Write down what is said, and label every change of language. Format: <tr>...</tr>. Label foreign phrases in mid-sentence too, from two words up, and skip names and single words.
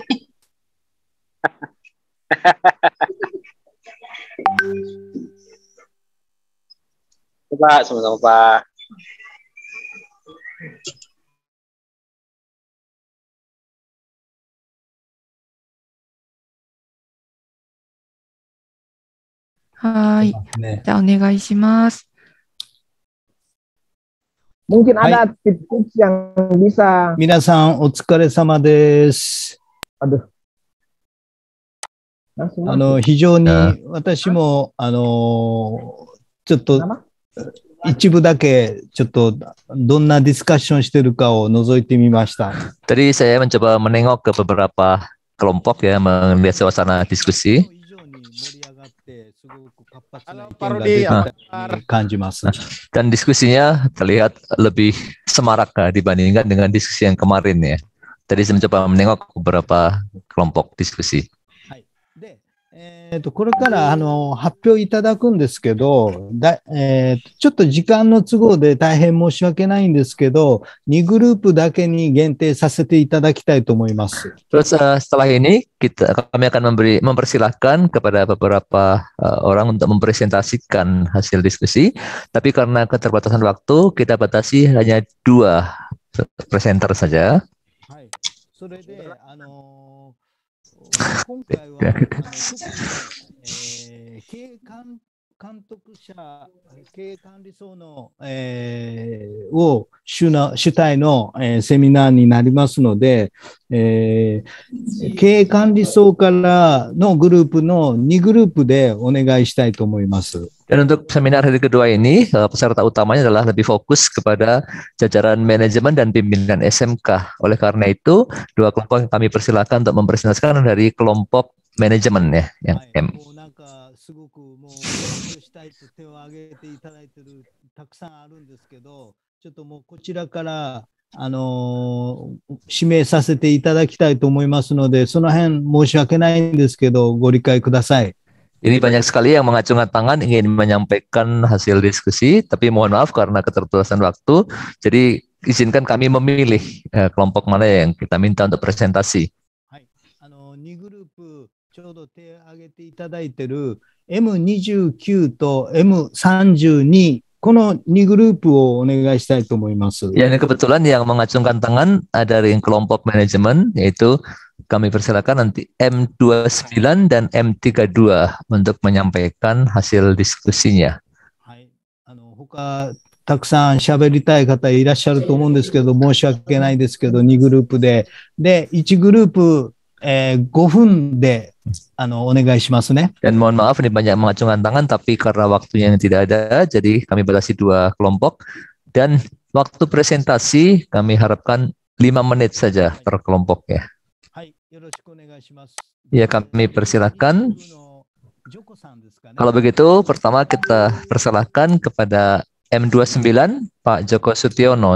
<id>Pak, sama-sama, Pak.</id> <ja>Hai. じゃあお願いします。</ja> <id>Mungkin ada tips-tips yang bisa.</id> <ja>皆さんお疲れ様です。</ja> <id>Aduh.</id> <ja>非常に私もちょっと一部だけちょっとどんなディスカッションしてるかを覗いてみました。</ja> <id>Tadi saya mencoba menengok ke beberapa kelompok ya, melihat suasana diskusi. Dan diskusinya terlihat lebih semarak dibandingkan dengan diskusi yang kemarin ya. Tadi saya mencoba menengok beberapa kelompok diskusi.</id> <ja>これから発表いただくんですけど、ちょっと時間の都合で大変申し訳ないんですけど、2グループだけに限定させていただきたいと思います。</ja> <id>Terus setelah ini kami akan mempersilahkan kepada beberapa orang untuk mempresentasikan hasil diskusi, tapi karena keterbatasan waktu kita batasi hanya 2 presenter saja.</id> <ja>それで今回は経営監督者、経営管理層の、を主体の、セミナーになりますので、経営管理層からのグループの2グループでお願いしたいと思います。</ja> <id>Dan untuk seminar hari kedua ini, peserta utamanya adalah lebih fokus kepada jajaran manajemen dan pimpinan SMK. Oleh karena itu, 2 kelompok yang kami persilakan untuk mempresentasikan dari kelompok manajemen ya, yang M.</id> <ja>すごくもうしたいと手を挙げていただいているたくさんあるんですけど、ちょっともうこちらから指名させていただきたいと思いますので、その辺申し訳ないんですけどご理解ください。</ja> <id>Ini banyak sekali yang mengacungkan tangan ingin menyampaikan hasil diskusi, tapi mohon maaf karena keterbatasan waktu, jadi izinkan kami memilih kelompok mana yang kita minta untuk presentasi.</id> <ja>2 グループちょうど手を挙げていただいている M29 と M32 この2グループをお願いしたいと思います。</ja> <id>Ya, ini kebetulan yang mengacungkan tangan dari kelompok manajemen, yaitu kami persilakan nanti M29 dan M32 untuk menyampaikan hasil diskusinya.</id> <ja>他たくさん喋りたい方いらっしゃると思うんですけど、申し訳ないですけど2グループで1グループ5分でお願いしますね。</ja> <id>Dan mohon maaf ini banyak mengacungkan tangan, tapi karena waktunya yang tidak ada, jadi kami batasi 2 kelompok. Dan waktu presentasi kami harapkan 5 menit saja per kelompok ya. Ya, kami persilakan. Kalau begitu, pertama kita persilahkan kepada M29, Pak Joko Sutiono.</id>